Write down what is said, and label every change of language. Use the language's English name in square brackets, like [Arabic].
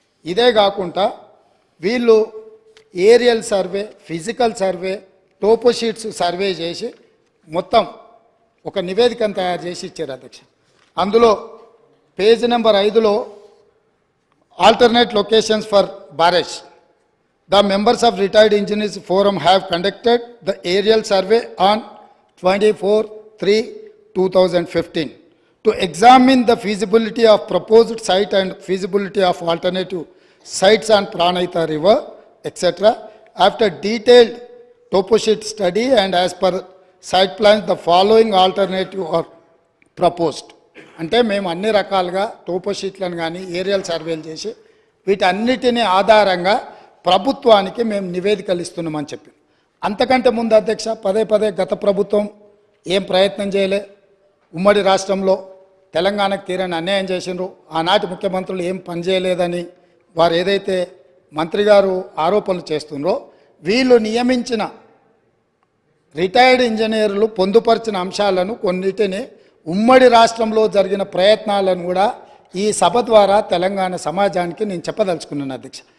[Telugu] ఇదే కాకుండా వీళ్ళు aerial survey, physical survey, టోపోషీట్స్ survey చేసి మొత్తం ఒక నివేదికను తయారు చేసి ఇచ్చారు అధ్యక్ష. [English] అందులో page number 5లో alternate locations for barrage. The members of retired engineers forum have conducted the aerial survey on 24/3/2015 to examine the feasibility of proposed site and feasibility of alternative sites on Pranahita river, etc. After detailed toposheet study and as per site plans, the following alternative are proposed. [Telugu] అంటే మేము అన్ని రకాలుగా టోపోషీట్లను కానీ aerial సర్వేలు చేసి వీటన్నిటిని ఆధారంగా ప్రభుత్వానికి మేము నివేదికలు ఇస్తున్నామని చెప్పి. అంతకంటే ముందు అధ్యక్ష పదే గత ప్రభుత్వం ఏం ప్రయత్నం చేయలే. ఉమ్మడి రాష్ట్రంలో తెలంగాణకు తీరని అన్యాయం చేసినారు. ఆనాటి ముఖ్యమంత్రులు ఏం పనిచేయలేదని వారు ఏదైతే మంత్రి గారు ఆరోపణలు చేస్తున్నారో, వీళ్ళు నియమించిన రిటైర్డ్ ఇంజనీర్లు పొందుపరిచిన అంశాలను కొన్నిటిని ఉమ్మడి రాష్ట్రంలో జరిగిన ప్రయత్నాలను కూడా ఈ సభ ద్వారా తెలంగాణ సమాజానికి నేను చెప్పదలుచుకున్నాను అధ్యక్ష.